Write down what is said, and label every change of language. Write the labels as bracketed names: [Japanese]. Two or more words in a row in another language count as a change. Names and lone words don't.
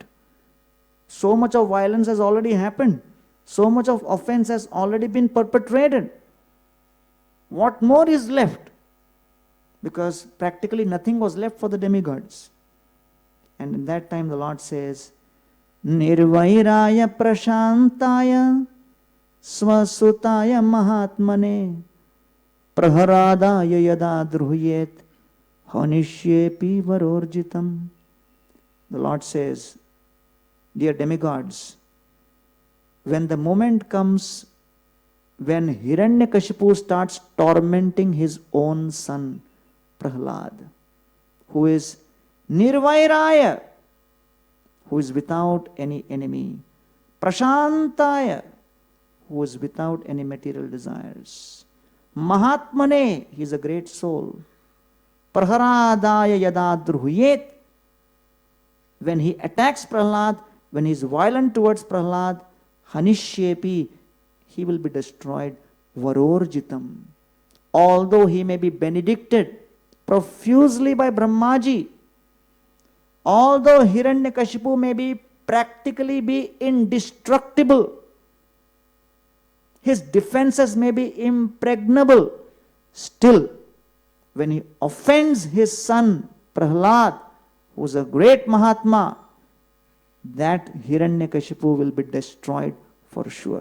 [English] So much of violence has already happened. So much of offense has already been perpetrated. What more is left? Because practically nothing was left for the demigods. And in that time the Lord says, [Sanskrit] Nirvairaya prashantaya swasutaya mahatmane praharadaya yada druhyet hanishyepi varorjitam. [English] The Lord says, dear demigods, when the moment comes when Hiranyakashipu starts tormenting his own son Prahlad, who is Nirvairaya, who is without any enemy, Prashantaya, who is without any material desires, Mahatmane, he is a great soul, [Sanskrit] Praharadaya yada druhyet, [English] when he attacks Prahlad, when he is violent towards Prahlad, Hanishyepi, he will be destroyed. Varorjitam. Although he may be benedicted profusely by Brahmaji, although Hiranyakashipu may be practically be indestructible, his defenses may be impregnable, still, when he offends his son Prahlad, who is a great Mahatma, that Hiranyakashipu will be destroyed for sure.